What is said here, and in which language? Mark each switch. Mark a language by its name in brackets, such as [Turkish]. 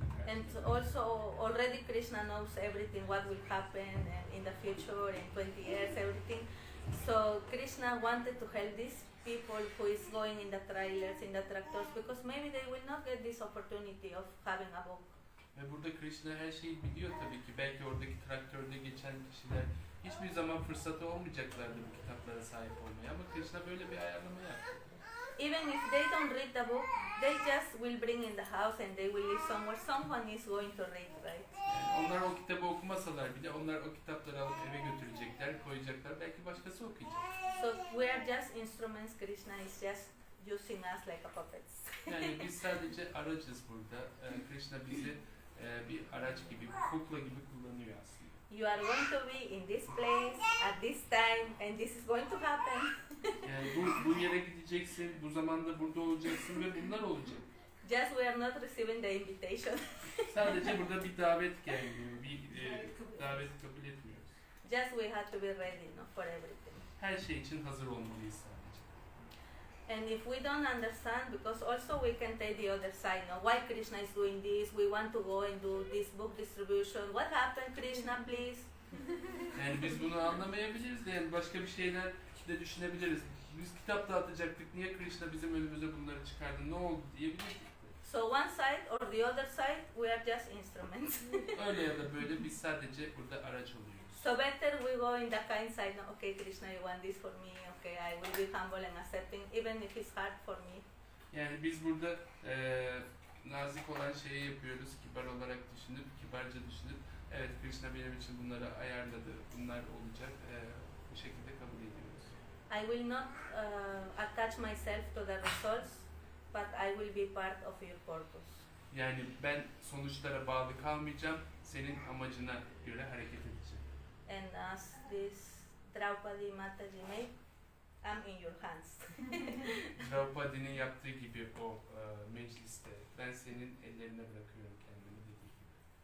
[English] And also, already Krishna knows everything, what will happen in the future, in 20 years, everything. So Krishna wanted to help these people who is going in the trailers, in the tractors, because maybe they will not get this opportunity of having a book. [Turkish] Ve burada Krishna her şeyi biliyor tabii ki. Belki oradaki traktörde geçen kişiler hiçbir zaman fırsatı olmayacaklardı bu kitaplara sahip olmaya. Ama Krishna böyle bir ayarlama yaptı. [English] Even if they don't read the book, they just will bring in the house and they will live somewhere. Someone is going to read, right? [Turkish] Yani onlar o kitabı okumasalar bile onlar o kitapları alıp eve götürecekler, koyacaklar. Belki başkası okuyacak. [English] So we are just instruments. Krishna is just using us like a puppets. [Turkish] Yani biz sadece aracız burada. Krishna bizi bir araç gibi, bir kukla gibi kullanıyor aslında. [English] You are going to be in this place at this time, and this is going to happen. [Turkish] Yani bu yere gideceksin, bu zamanda burada olacaksın ve bunlar olacak. [English] Just we are not receiving the invitation. [Turkish] Sadece burada bir davet gelmiyor, bir davet kabul etmiyoruz. [English] Just we have to be ready, no, for everything. [Turkish] Her şey için hazır olmalıyız sadece. [English] And if we don't understand, because also we can take the other side, no, why Krishna is doing this, we want to go and do this book distribution, what happened, Krishna, please? [Turkish] Yani biz bunu anlamayabiliriz de yani başka bir şeyler de düşünebiliriz. Biz kitap dağıtacaktık, niye Krishna bizim önümüze bunları çıkardı, ne oldu diyebiliriz. [English] So one side or the other side, we are just instruments. [Turkish] Öyle ya da böyle biz sadece burada araç oluyoruz. [English] So better we go in the kind side, no, okay Krishna, you want this for me, okay, I will be humble and accepting, even if it's hard for me. [Turkish] Yani biz burada nazik olan şeyi yapıyoruz, kibar olarak düşünüp, kibarca düşünüp, evet Krishna benim için bunları ayarladı, bunlar olacak, bu şekilde kabul ediyoruz. [English] I will not attach myself to the results, but I will be part of your purpose. [Turkish] Yani ben sonuçlara bağlı kalmayacağım, senin amacına göre hareket edeceğim. [English] And as this Draupadi Mataji made, I'm in your hands. [Turkish] Draupadi'nin yaptığı gibi o mecliste, ben senin ellerine bırakıyorum kendimi dediği gibi.